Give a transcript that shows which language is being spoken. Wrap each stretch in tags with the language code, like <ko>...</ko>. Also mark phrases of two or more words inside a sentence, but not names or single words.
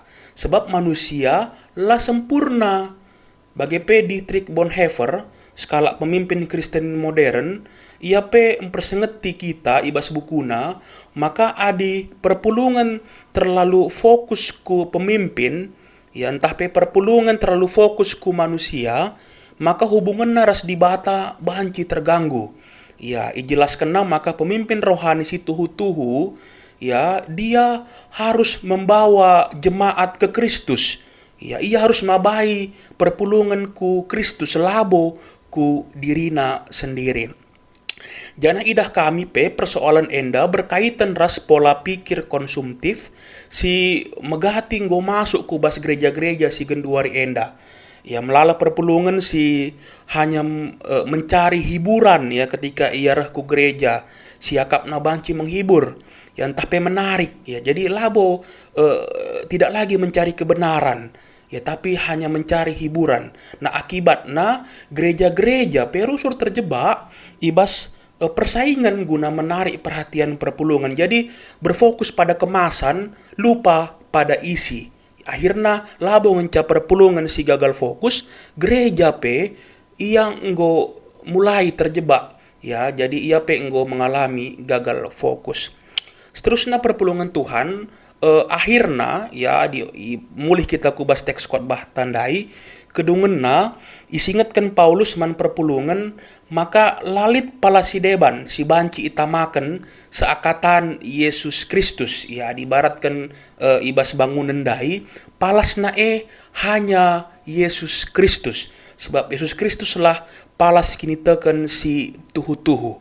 <btx>Sebab manusia lah sempurna. Bagi Dietrich Bonhoeffer,</btx> <id>skala pemimpin Kristen modern,</id> <btx>ia pe mempersengeti kita ibas bukuna, maka adi perpulungan terlalu fokus ku pemimpin, ya entah pe perpulungan terlalu fokus ku manusia, maka hubungan naras di bata banci terganggu. Ya, ijelaskan maka pemimpin rohani si tuhu-tuhu,</btx> <id>ya dia harus membawa jemaat ke Kristus. Ya,</id> <btx>ia harus mabai perpulungan ku Kristus labo ku dirina sendiri. Jana idah kami pe persoalan enda berkaitan ras</btx> <id>pola pikir konsumtif</id> <btx>si megati nggo masuk ku bas gereja-gereja si genduari enda. Ya melala perpulungan si</btx> <id>hanya mencari hiburan</id> <btx>ya ketika ia reh ku gereja, si akap na banci menghibur, ya entah pe menarik ya.</btx> <id>Jadi labo tidak lagi mencari kebenaran, ya tapi hanya mencari hiburan. Nah akibatnya gereja-gereja perusur terjebak ibas persaingan guna menarik perhatian perpulungan. Jadi berfokus pada kemasan, lupa pada isi.</id> <btx>Akhirnya labo ngenca perpulungan si gagal fokus, gereja pe</btx> <id>yang enggo mulai terjebak.</id> <btx>Ya, jadi ia pe enggo mengalami</btx> <id>gagal fokus.</id> <btx>Seterusnya</btx> <id>perpulungan Tuhan akhirnya</id> <btx>ya mulih kita kubas teks khotbah tandai kedungenna isingatkan Paulus man perpulungan, maka lalit pala si deban si banci itamakan seakatan Yesus Kristus, ya dibaratkan ibas bangunan dai palas nae hanya Yesus Kristus, sebab Yesus Kristuslah palas kini teken si tuhu-tuhu.</btx>